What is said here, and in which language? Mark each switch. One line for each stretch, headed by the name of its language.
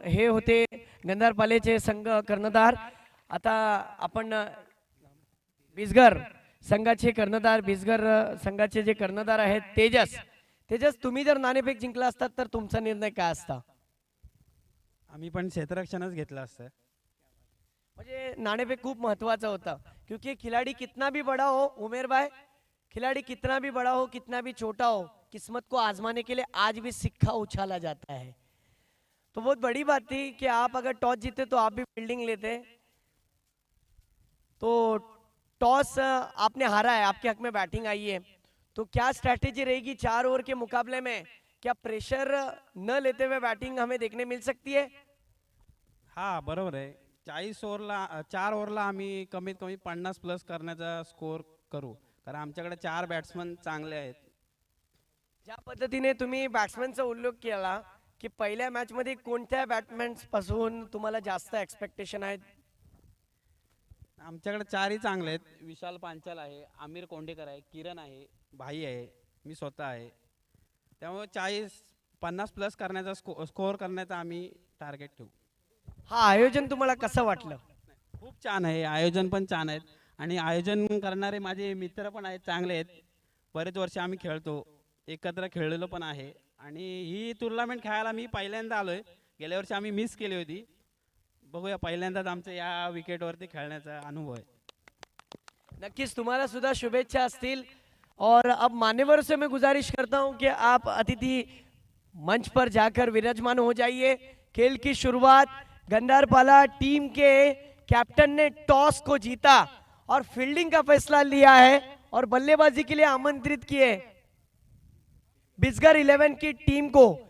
Marathi: हे होते गंधारपालेचे संघ कर्णधार। आता आपण बिसगर संघाचे कर्णधार, बिसगर संघाचे जे कर्णधार आहेत तेजस, तुम्ही जर नाणेफेक जिंकला असतात तर तुमचा निर्णय काय असता? आम्ही पण क्षेत्ररक्षणच घेतलं असतं। म्हणजे नाणेफेक खूप महत्वाचा होता,
Hindi: क्योंकि खिलाड़ी कितना भी बड़ा हो, उमेर भाई, खिलाड़ी कितना भी बड़ा हो, कितना भी छोटा हो, किस्मत को आजमाने के लिए आज भी सिक्का उछाला जाता है। तो बहुत बड़ी बात थी कि आप अगर टॉस जीते तो आप भी फील्डिंग लेते। तो टॉस आपने हारा है, आपके हक में बैटिंग आई है, तो क्या स्ट्रैटेजी रहेगी 4 ओवर के मुकाबले में? क्या प्रेशर न लेते हुए बैटिंग हमें देखने मिल सकती है?
Marathi: हाँ बरोबर आहे, 40 ओव्हरला 4 ओव्हरला आम्ही कमीत कमी 50+ करण्याचा स्कोर करू, कारण आमच्याकडे 4 बॅट्समन चांगले आहेत. ज्या पद्धतीने तुम्ही बॅट्समॅनचा उल्लेख केला की पहिल्या मॅच मध्ये कोणत्या बॅट्समॅन पासून तुम्हाला जास्त एक्सपेक्टेशन आहेत? आमच्याकडे 4ही चांगले आहेत. विशाल पांचाल आहे, आमिर कोंडेकर आहे, किरण आहे, भाई आहे, मी स्वतः आहे. त्यामुळे 50+ करण्याचा स्कोर करण्याचा आम्ही टार्गेट ठेवू. हा आयोजन तुम्हाला कसं वाटलं? खूप छान आहे, आयोजन पण छान आहेत आणि आयोजन करणारे माझे मित्र पण आहेत, चांगले आहेत. बरेच वर्ष आम्ही खेळतो, एकत्र खेळलेलो पण आहे आणि ही टुर्नामेंट खेळायला मी पहिल्यांदा आलोय. गेल्या वर्षी आम्ही मिस केली होती. बघूया, पहिल्यांदाच आमच्या या विकेटवरती खेळण्याचा अनुभव आहे. नक्कीच तुम्हाला सुधा शुभेच्छा असतील.
Hindi: और अब मान्यवर से मैं गुजारिश करता हूं कि आप अतिथि मंच पर जाकर विराजमान हो जाइए. खेल की शुरुआत गंडारपाला टीम के कैप्टन ने टॉस को जीता और फील्डिंग का फैसला लिया है और बल्लेबाजी के लिए आमंत्रित किए बिजगर 11 की टीम को.